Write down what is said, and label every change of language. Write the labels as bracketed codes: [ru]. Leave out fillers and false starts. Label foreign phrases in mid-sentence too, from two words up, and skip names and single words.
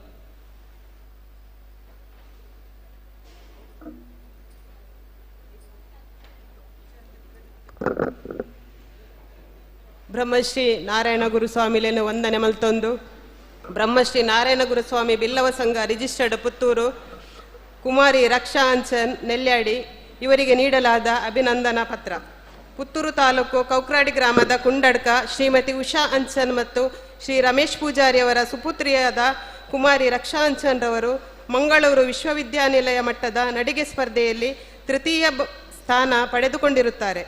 [kn] ಬ್ರಹ್ಮಶ್ರೀ ನಾರಾಯಣ [tcy] ಗುರುಸ್ವಾಮಿಲೇನು ವಂದನೆ ಮಲ್ತೊಂದು [kn] ಬ್ರಹ್ಮಶ್ರೀ ನಾರಾಯಣ ಗುರುಸ್ವಾಮಿ ಬಿಲ್ಲವ ಸಂಘ ರಿಜಿಸ್ಟರ್ಡ್ ಪುತ್ತೂರು ಕುಮಾರಿ ರಕ್ಷಾ ಅಂಚನ್ ನೆಲ್ಯಾಡಿ ಇವರಿಗೆ ನೀಡಲಾದ ಅಭಿನಂದನಾ ಪತ್ರ. ಪುತ್ತೂರು ತಾಲೂಕು ಕೌಕ್ರಾಡಿ ಗ್ರಾಮದ ಕುಂಡಡ್ಕ ಶ್ರೀಮತಿ ಉಷಾ ಅಂಚನ್ ಮತ್ತು ಶ್ರೀ ರಮೇಶ್ ಪೂಜಾರಿಯವರ ಸುಪುತ್ರಿಯಾದ ಕುಮಾರಿ ರಕ್ಷಾ ಅಂಚನ್ ರವರು ಮಂಗಳೂರು ವಿಶ್ವವಿದ್ಯಾನಿಲಯ ಮಟ್ಟದ ನಡಿಗೆ ಸ್ಪರ್ಧೆಯಲ್ಲಿ ತೃತೀಯ ಸ್ಥಾನ ಪಡೆದುಕೊಂಡಿರುತ್ತಾರೆ.